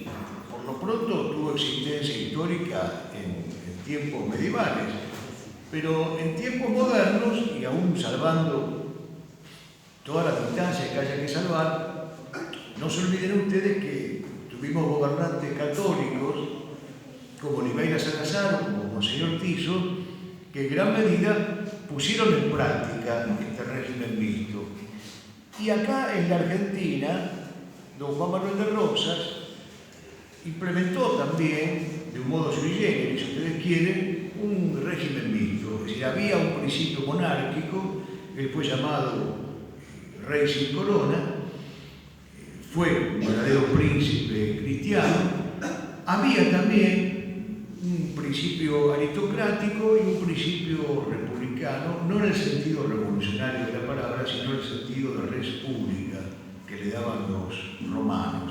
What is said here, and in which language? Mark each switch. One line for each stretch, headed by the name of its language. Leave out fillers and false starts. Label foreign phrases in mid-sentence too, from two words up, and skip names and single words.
Spanish: Por lo pronto tuvo existencia histórica en tiempos medievales, pero en tiempos modernos, y aún salvando todas las distancias que haya que salvar, no se olviden ustedes que tuvimos gobernantes católicos como Oliveira Salazar, como Monseñor Tiso, que en gran medida pusieron en práctica este régimen mixto. Y acá en la Argentina, don Juan Manuel de Rosas implementó también, de un modo
Latin: sui generis,
Spanish: si ustedes quieren, un régimen mixto. Es decir, había un principio monárquico, él fue llamado Rey sin corona, fue un verdadero príncipe cristiano, había también un principio aristocrático y un principio republicano, no en el sentido revolucionario de la palabra, sino en el sentido de
Latin: res pública
Spanish: que le daban los romanos.